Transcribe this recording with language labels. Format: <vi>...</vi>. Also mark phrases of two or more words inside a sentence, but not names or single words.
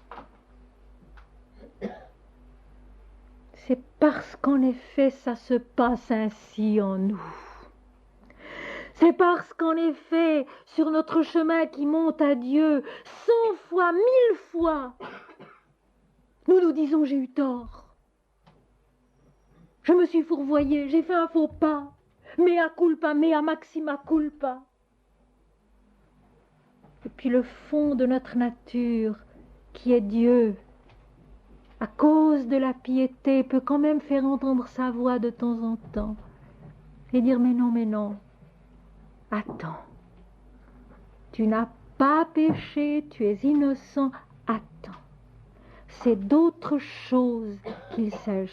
<fr>C'est parce qu'en effet ça se passe ainsi en nous. C'est parce qu'en effet, sur notre chemin qui monte à Dieu, 100 fois, 1000 fois, nous nous disons j'ai eu tort. Je me suis fourvoyée, j'ai fait un faux pas.</fr> <la>Mea culpa, mea maxima culpa.</la> <fr>Et puis le fond de notre nature, qui est Dieu, à cause de la piété, peut quand même faire entendre sa voix de temps en temps et dire mais non, attends, tu n'as pas péché, tu es innocent, attends, c'est d'autre chose qu'il s'agit.</fr>